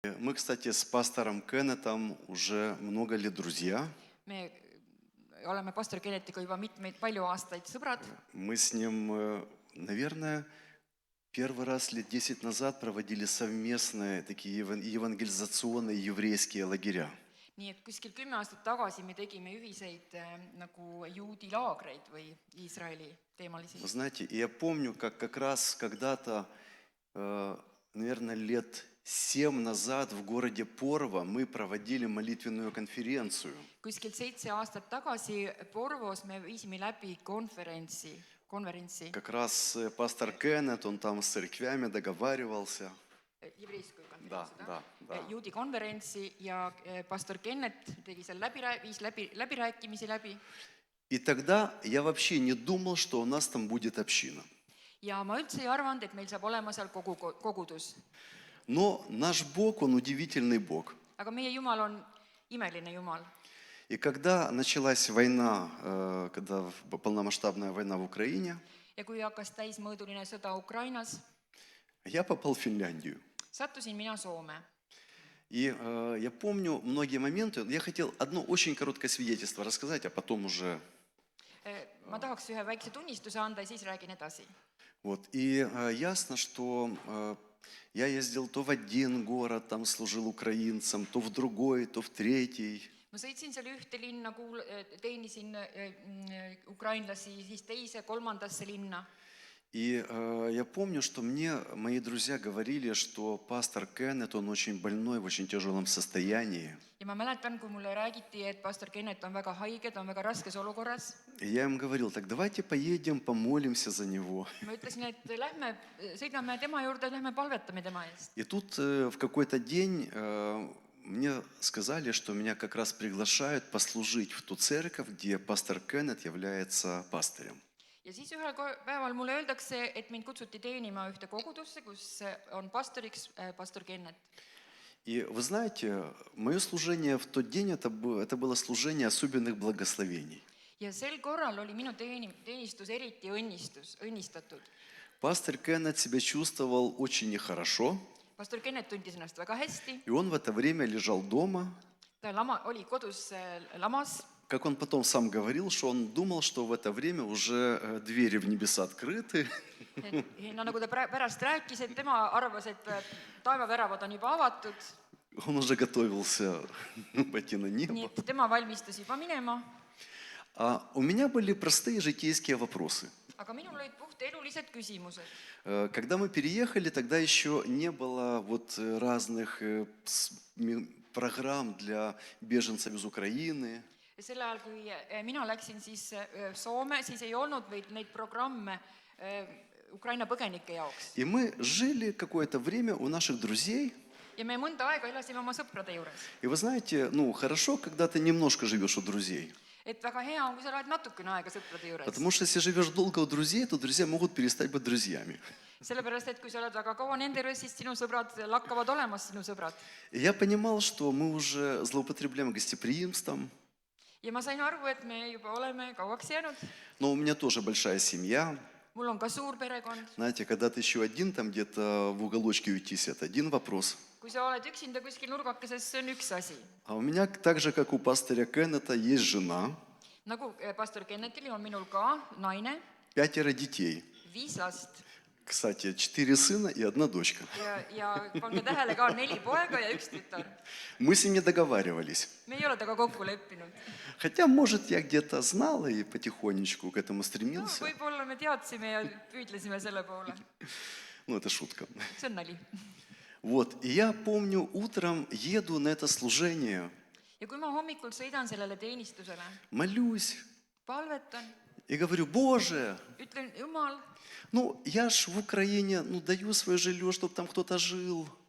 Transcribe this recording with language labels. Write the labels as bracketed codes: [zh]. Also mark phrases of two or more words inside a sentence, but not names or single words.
[ru] Мы, кстати, с пастором Кеннетом уже много лет друзья. [et] Me oleme pastor Kennetiga juba palju aastaid sõbrad. [ru] Мы с ним, наверное, первый раз лет 10 назад проводили совместные такие евангелизационные еврейские лагеря. [et] Nii et kuskil 10 aastat tagasi me tegime ühiseid nagu juudi laagreid või Iisraeli teemalisi. [ru] Вы знаете, и я помню, как раз когда-то, наверное, лет 7 назад в городе Порво мы проводили молитвенную конференцию. [et] Kuskil 7 aastat tagasi Porvos me viisime läbi konverentsi. [ru] Как раз пастор Кеннет, он там с церквями договаривался. Еврейскую Да, [et] konverentsi, [ru] да. [et] juudi konverentsi ja pastor Kennet tegi seal viis läbirääkimisi läbi. [ru] И тогда я вообще не думал, что у нас там будет община. [et] Ja ma üldse ei arvanud, et meil saab olema seal kogudus. [ru] Но наш Бог, Он удивительный Бог. [et] Aga meie Jumal on imeline Jumal. [ru] И когда началась война, когда полномасштабная война в Украине, [et] Ja kui hakkas täismõõduline sõda Ukrainas, [ru] я попал в Финляндию. [et] sattusin mina Soome. [ru] И я помню многие моменты. Я хотел одно очень короткое свидетельство рассказать, а потом уже... [et] Ma tahaks ühe väikse tunnistuse anda ja siis räägin edasi. [ru] Вот. И ясно, что я ездил то в один город, там служил украинцам, то в другой, то в третий. [et] Ma sõitsin seal ühte linna, teenisin ukrainlasi, siis teise, kolmandasse linna. [ru] И я помню, что мне мои друзья говорили, что пастор Кеннет, он очень больной, в очень тяжелом состоянии. [et] Ja ma mäletan, kui mulle räägiti, et pastor Kennet on väga haige, ta on väga raskes olukorras. [ru] И я им говорил, так давайте поедем, помолимся за него. [et] Ma ütlesin, et lähme, sõidame tema juurde, lähme palvetame tema eest. [ru] И тут в какой-то день мне сказали, что меня как раз приглашают послужить в ту церковь, где пастор Кеннет является пастырем. [et] Ja siis ühel päeval mulle öeldakse, et mind kutsuti teenima ühte kogudusse, kus on pastoriks pastor Kennet. [ru] И вы знаете, мое служение в тот день, это было служение особенных благословений. [et] Ja sel korral oli minu teenistus eriti õnnistatud. [ru] Пастор Кеннет себя чувствовал очень нехорошо. [et] Pastor Kennet tundis ennast väga hästi. [ru] И он в это время лежал дома. [et] Ta oli kodus lamas. [ru] Как он потом сам говорил, что он думал, что в это время уже двери в небеса открыты. [et] No nagu ta pärast rääkis, et tema arvas, et taevaväravad on juba avatud. [ru] Он уже готовился пойти на [et] Nii [ru] небо. [et] et tema valmistus juba minema. [ru] А у меня были простые житейские вопросы. [et] Aga minul olid puht elulised küsimused. [ru] Когда мы переехали, тогда еще не было вот разных программ для беженцев из Украины. [et] Sel ajal, kui mina läksin siis Soome, siis ei olnud neid programme Ukraina põgenike jaoks. [ru] И мы жили какое-то время у наших друзей. [et] Ja me mõnda aega elasime oma sõprade juures. [ru] И вы знаете, хорошо, когда ты немножко живешь у друзей. [et] Et väga hea on, kui sa oled natukene aega sõprade juures. [ru] Потому что если живешь долго у друзей, то друзья могут перестать быть друзьями. [et] Sellepärast, et kui sa oled väga kaua nende juures, siis sinu sõbrad lakkavad olema sinu sõbrad. [ru] И я понимал, что мы уже злоупотребляем гостеприимством. [et] Ja ma sain aru, et me juba oleme kauaks jäänud. [ru] Но у меня тоже большая семья. [et] Mul on ka suur perekond. [ru] Знаете, когда ты еще один там где-то в уголочке уйтись, это один вопрос. [et] Kui sa oled üksinda kuskil nurgakeses, see on üks asi. [ru] А у меня, так же, как у пастыря Кеннета, есть жена, [et] Nagu pastor Kennetil on minul ka naine, [ru] 5 детей. [et] 5 last. [ru] Кстати, 4 сына и 1 дочка. [et] Ja pange tähele ka 4 poega ja 1 tütar. [ru] Мы с ним не договаривались. [et] Me ei ole taga kokku leppinud. [ru] Хотя, может, я где-то знал и потихонечку к этому [et] No, [ru] стремился. [et] võib-olla me teadsime ja püüdlesime selle poole. [ru] Это шутка. [et] See on nali. [ru] Вот, и я помню, утром еду на это служение, [et] Ja kui ma hommikul sõidan sellele teenistusele, [ru] молюсь [et] palvetan, [ru] и говорю, Боже, [et] ütlen, Jumal, [ru] я ж в Украине, даю свое жилье, чтобы там кто-то жил.